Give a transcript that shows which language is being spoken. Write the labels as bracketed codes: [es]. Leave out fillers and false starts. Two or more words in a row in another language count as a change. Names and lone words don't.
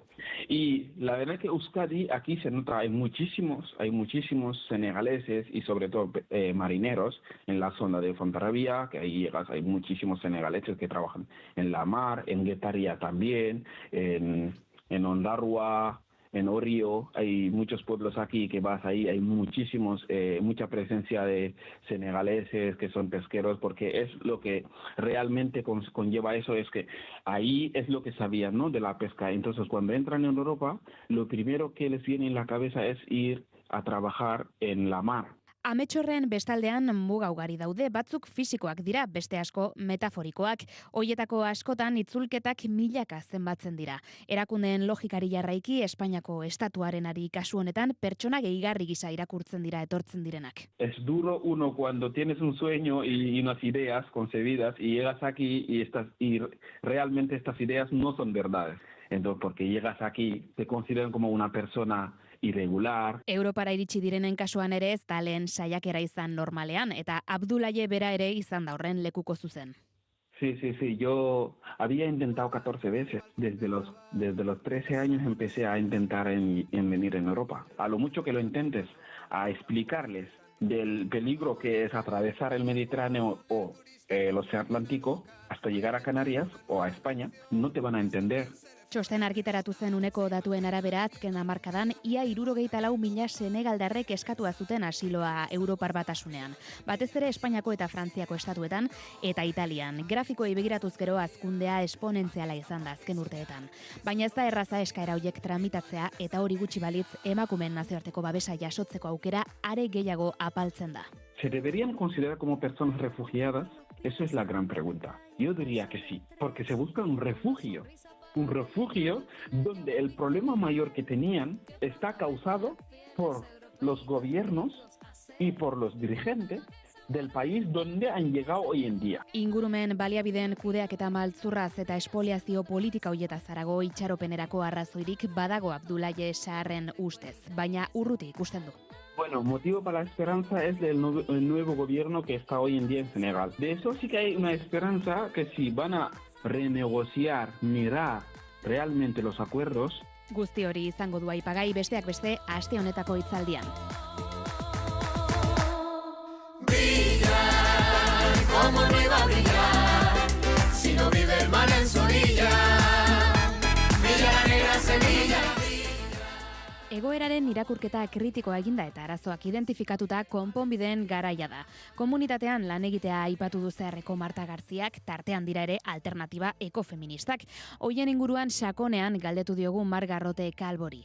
[es] Y la verdad que Euskadi aquí se nota, hay muchísimos senegaleses y sobre todo marineros en la zona de Fontarrabia, que ahí llegas, hay muchísimos senegaleses que trabajan en la mar, en Guetaria también, en Ondarrua, en Orio, hay muchos pueblos aquí que vas ahí, hay mucha presencia de senegaleses que son pesqueros, porque es lo que realmente conlleva eso, es que ahí es lo que sabían, ¿no?, de la pesca. Entonces, cuando entran en Europa, lo primero que les viene en la cabeza es ir a trabajar en la mar. [eu] Ametxorren bestaldean muga ugari daude, batzuk fisikoak dira, beste asko metaforikoak. Hoietako askotan itzulketak milaka zenbatzen dira. Erakundeen logikari jarraiki Espainiako estatuarenari kasu honetan pertsona gehigarri gisa irakurtzen dira etortzen direnak. [es] Es duro uno cuando tienes un sueño y unas ideas concebidas y llegas aquí y realmente estas ideas no son verdades. Entonces, porque llegas aquí, te consideran como una persona irregular. [eu] Europara iritsi direnen kasuan ere ez da lehen saiakera izan normalean, eta Abdulaye bera ere izan da horren lekuko zuzen. [es] Sí, yo había intentado 14 veces. Desde los 13 años empecé a intentar en venir en Europa. A lo mucho que lo intentes, a explicarles del peligro que es atravesar el Mediterráneo o el Océano Atlántico hasta llegar a Canarias o a España, no te van a entender. [eu] Txosten argitaratu zen uneko datuen arabera azken hamarkadan, ia 74.000 senegaldarrek eskatua zuten asiloa Europar Batasunean. Batez ere Espainiako eta Frantziako estatuetan eta Italian. Grafikoei begiratuz gero hazkundea esponentziala izan da azken urteetan. Baina ez da erraza eskaera horiek tramitatzea eta hori gutxi balitz emakumeen nazioarteko babesa jasotzeko aukera are gehiago apaltzen da. [es] ¿Se deberían considerar como personas refugiadas? Eso es la gran pregunta. Yo diría que sí, porque se busca un refugio donde el problema mayor que tenían está causado por los gobiernos y por los dirigentes del país donde han llegado hoy en día. [eu] Ingurumen baliabideen kudeaketa maltzurraz eta espoliazio politika hoietaz harago itxaropenerako arrazoirik badago Abdulaye Saarren ustez, baina urruti ikusten du. [es] Bueno, motivo para la esperanza es el nuevo gobierno que está hoy en día en Senegal. De eso sí que hay una esperanza que si van a renegociar, mirar realmente los acuerdos. [eu] Guzti hori izango du aipagai besteak beste aste honetako hitzaldian. [es] Brillar, como no iba a brillar, si no vive el mal en su orilla, brilla la negra semilla. [eu] Egoeraren irakurketa kritikoa eginda eta arazoak identifikatuta konponbideen garaia da. Komunitatean lan egitea aipatu du zeharreko Marta Garziak, tartean dira ere alternatiba ekofeministak. Hoien inguruan sakonean galdetu diogu Margarrote Kalbori.